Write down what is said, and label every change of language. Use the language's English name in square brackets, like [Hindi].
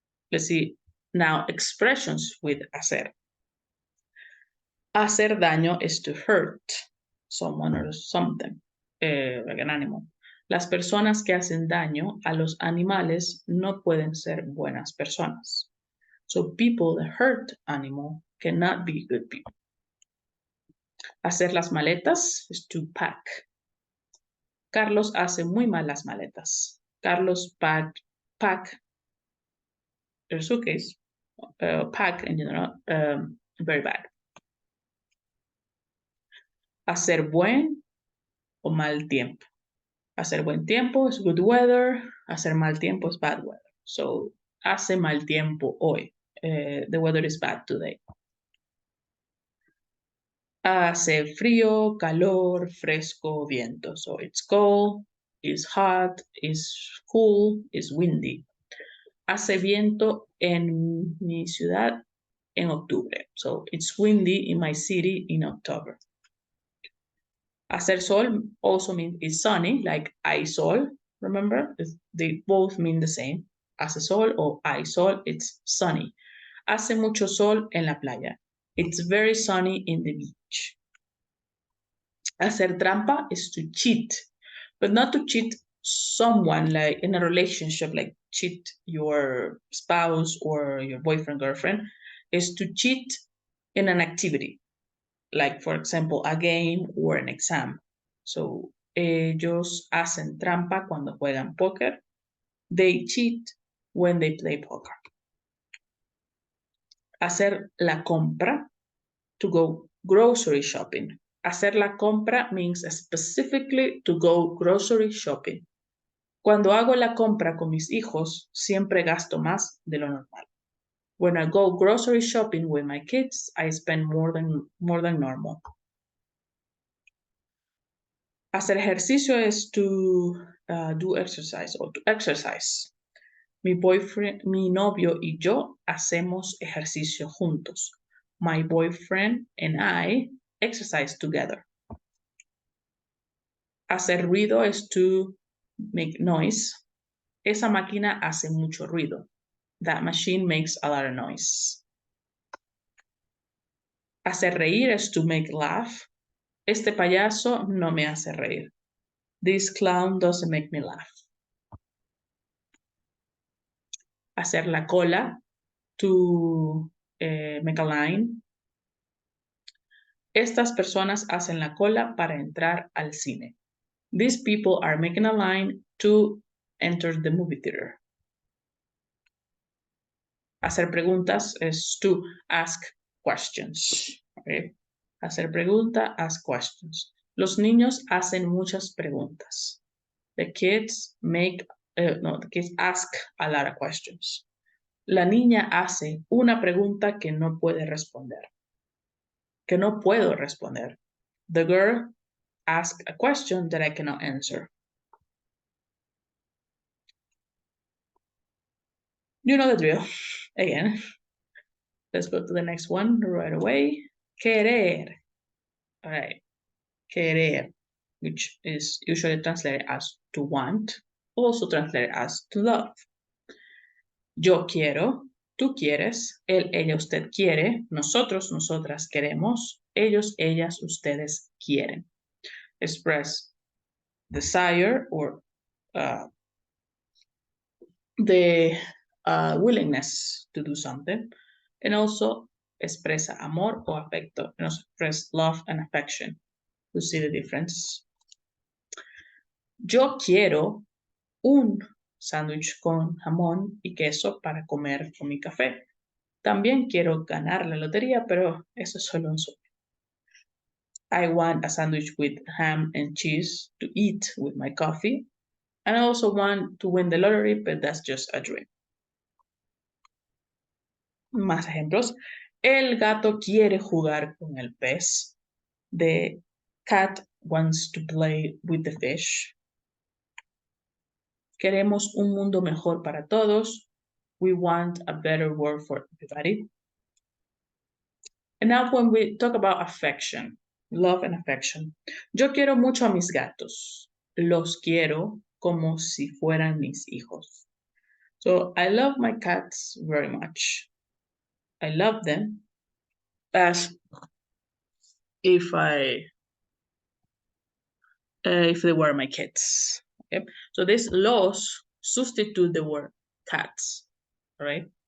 [English] Let's see now expressions with hacer. [Spanish] Hacer daño [English] is to hurt someone or something, like an animal. [Spanish] Las personas que hacen daño a los animales no pueden ser buenas personas. [English] So people that hurt animal cannot be good people. [Spanish] Hacer las maletas [English] is to pack. [Spanish] Carlos hace muy mal las maletas. [English] Carlos pack their suitcase, pack in general, very bad. [Spanish] Hacer buen o mal tiempo. Hacer buen tiempo [English] is good weather. [Spanish] Hacer mal tiempo [English] is bad weather. [Spanish] So, hace mal tiempo hoy. [English] The weather is bad today. [Spanish] Hace frío, calor, fresco, viento. [English] So, it's cold, it's hot, it's cool, it's windy. [Spanish] Hace viento en mi ciudad en octubre. [English] So, it's windy in my city in October. [Spanish] Hacer sol [English] also means it's sunny, like [Spanish] hay sol, [English] remember? They both mean the same. [Spanish] Hace sol [English] or [Spanish] hay sol, [English] it's sunny. [Spanish] Hace mucho sol en la playa. [English] It's very sunny in the beach. [Spanish] Hacer trampa [English] is to cheat, but not to cheat someone like in a relationship, like cheat your spouse or your boyfriend, girlfriend, is to cheat in an activity. Like, for example, a game or an exam. [Spanish] So, ellos hacen trampa cuando juegan póker. [English] They cheat when they play poker. [Spanish] Hacer la compra, [English] to go grocery shopping. [Spanish] Hacer la compra [English] means specifically to go grocery shopping. [Spanish] Cuando hago la compra con mis hijos, siempre gasto más de lo normal. [English] When I go grocery shopping with my kids, I spend more than normal. [Spanish] Hacer ejercicio [English] is to do exercise or to exercise. [Spanish] Mi [English] boyfriend, [Spanish] mi novio y yo hacemos ejercicio juntos. [English] My boyfriend and I exercise together. [Spanish] Hacer ruido [English] is to make noise. [Spanish] Esa máquina hace mucho ruido. [English] That machine makes a lot of noise. [Spanish] Hacer reír [English] is to make laugh. [Spanish] Este payaso no me hace reír. [English] This clown doesn't make me laugh. [Spanish] Hacer la cola, [English] to make a line. [Spanish] Estas personas hacen la cola para entrar al cine. [English] These people are making a line to enter the movie theater. [Spanish] Hacer preguntas [English] is to ask questions. Okay? [Spanish] Hacer pregunta, [English] ask questions. [Spanish] Los niños hacen muchas preguntas. [English] The kids the kids ask a lot of questions. [Spanish] La niña hace una pregunta que no puede responder. Que no puedo responder. [English] The girl asks a question that I cannot answer. You know the drill. Again, let's go to the next one right away. Querer. All right. Querer, which is usually translated as to want, also translated as to love. [Spanish] Yo quiero, tú quieres, él, ella, usted quiere, nosotros, nosotras queremos, ellos, ellas, ustedes quieren. [English] Express desire or the willingness to do something, and also [Spanish] expresa amor o afecto, [English] and also express love and affection. You see the difference. [Spanish] Yo quiero un sándwich con jamón y queso para comer con mi café. También quiero ganar la lotería, pero eso es solo un sueño. [English] I want a sandwich with ham and cheese to eat with my coffee. And I also want to win the lottery, but that's just a dream. [Spanish] Más ejemplos. El gato quiere jugar con el pez. [English] The cat wants to play with the fish. [Spanish] Queremos un mundo mejor para todos. [English] We want a better world for everybody. And now when we talk about affection, love and affection. [Spanish] Yo quiero mucho a mis gatos. Los quiero como si fueran mis hijos. [English] So I love my cats very much. I love them as if they were my kids. Okay? So this los substitute the word cats, right?